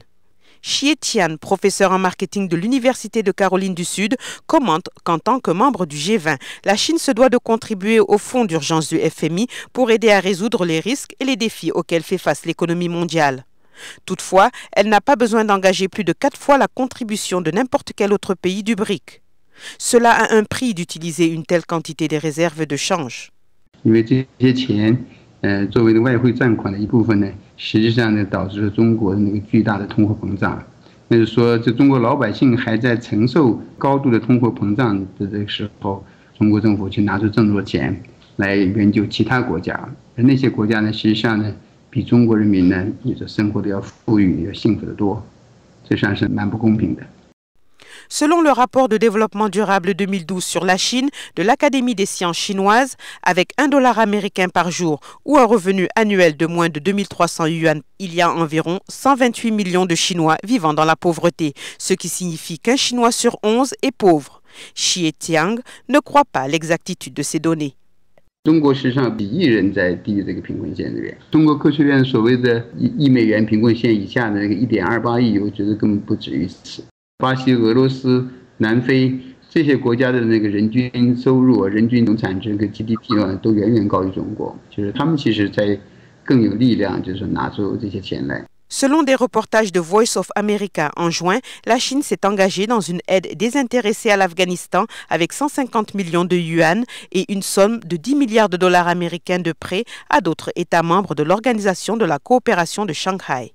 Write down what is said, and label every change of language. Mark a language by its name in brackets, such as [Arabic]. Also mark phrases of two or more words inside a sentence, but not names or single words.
[French] Xie Tian, professeur en marketing de l'Université de Caroline du Sud, commente qu'en tant que membre du G20, la Chine se doit de contribuer au fonds d'urgence du FMI pour aider à résoudre les risques et les défis auxquels fait face l'économie mondiale. Toutefois, elle n'a pas besoin d'engager plus de 4 fois la contribution de n'importe quel autre pays du BRIC. Cela a un prix d'utiliser une telle quantité des réserves de change. [Chinese] 作为外汇占款的一部分呢，实际上呢导致了中国的那个巨大的通货膨胀。那就是说，这中国老百姓还在承受高度的通货膨胀的这个时候，中国政府去拿出这么多钱来援救其他国家，而那些国家呢，实际上呢比中国人民呢，生活的要富裕、要幸福得多，这实际上是蛮不公平的。 [French] Selon le rapport de développement durable 2012 sur la Chine de l'Académie des sciences chinoises, avec $1 américain par jour ou un revenu annuel de moins de 2300 yuan, il y a environ 128 millions de Chinois vivant dans la pauvreté, ce qui signifie qu'un Chinois sur 11 est pauvre. Xie Tiang ne croit pas à l'exactitude de ces données. [Chinese] 中国实际上比亿人在低于这个贫困线这边。中国科学院所谓的1美元贫困线以下的那个1.28亿，我觉得根本不止于此。巴西、俄罗斯、南非这些国家的那个人均收入、人均总产值跟 GDP 呢，都远远高于中国。就是他们其实在更有力量，就是拿出这些钱来。 [French] Selon des reportages de Voice of America en juin, la Chine s'est engagée dans une aide désintéressée à l'Afghanistan avec 150 millions de yuan et une somme de 10 milliards de dollars américains de prêts à d'autres États membres de l'Organisation de la coopération de Shanghai.